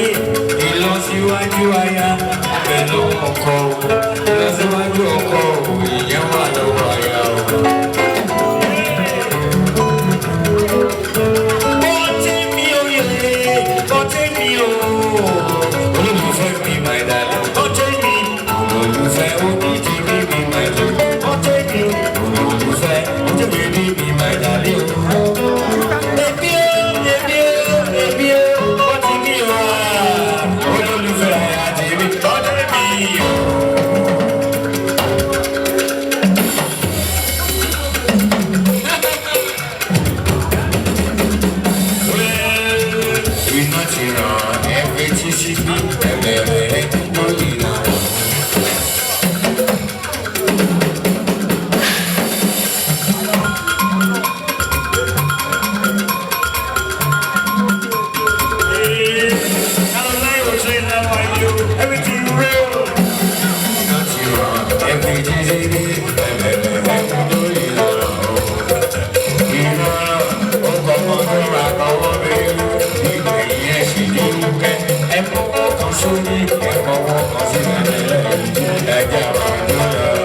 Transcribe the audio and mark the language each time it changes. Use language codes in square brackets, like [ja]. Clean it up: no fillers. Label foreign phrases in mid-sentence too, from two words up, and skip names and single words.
[yo] Ìlọsíwájú aya ọbẹ̀ lọ́wọ́ ọkọ ìlọsíwájú ọkọ ìyẹn wà lọ́wọ́ aya o. Olólùfẹ́ mi [en] my darling, [yo] ọjọ́ mi. Olólùfẹ́ oníjì mi mi [en] my darling, [yo] ọjọ́ mi. Olólùfẹ́ ojú mi mi mi [en] my darling. [yo] Ebi o, wọ́n ti ní o. Olólùfẹ́ àti mi, ọjọ́ mi o. Iná ti ràn ẹgbẹ́ tí sí bí ẹgbẹ̀rẹ̀ lórí náà. [en] Everything real. [yo] Iná ti ràn ẹgbẹ́ tí sí bí ẹgbẹ̀rẹ̀ lórí náà. Iná ó kọ́ mọ́ tó ra kọ́wọ́ mi. Sórí ẹ̀kọ́ wọn kan sí ẹ̀jẹ̀ àwọn ìjọba.